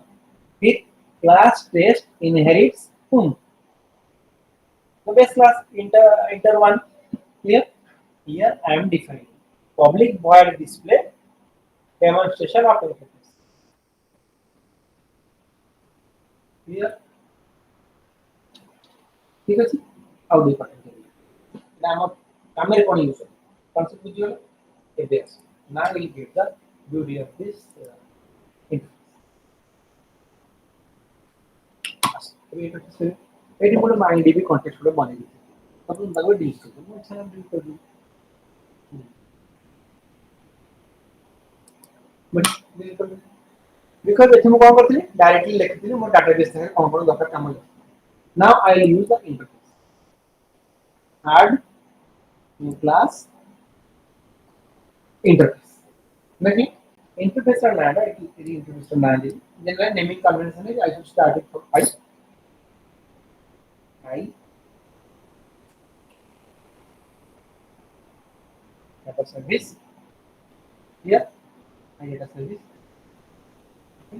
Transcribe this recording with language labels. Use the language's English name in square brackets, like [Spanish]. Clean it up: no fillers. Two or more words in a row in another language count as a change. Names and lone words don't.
[English] With class test inherits whom? The base class inter one. Clear? Here I am defining public void display demonstration of interface. Clear? [Odia] ठीक ଅଛି ଆଉ ଦୁଇ ପାଠ ଏଟା ଆମ କାମରେ କଣ ୟୁଜ ହବ କନସେପ୍ଟ ବୁଝିଗଲ ଏବେ ଆସ [English] now we will get the beauty of this [Odia] interface ଏଠି ଗୋଟେ MyDB context ଗୋଟେ ବନେଇ ଦେଇଛି ଆପଣ ତାକୁ ଡିଲିଟ କରିଦିଅ ମୁଁ ଇଚ୍ଛା ନାହିଁ ଡିଲିଟ କରିଦିଅ [English] but delete [Odia] କରିଦିଅ because ଏଠି ମୁଁ କଣ କରିଥିଲି ଡାଇରେକ୍ଟଲି ଲେଖିଥିଲି ମୋ ଡାଟାବେସ୍ ରେ କଣ କଣ ଦରକାର କାମ [English] now I will use the interface add new class interface maybe interface or nada it is interface or nada then the naming convention is I should start it from I data service here I data service okay.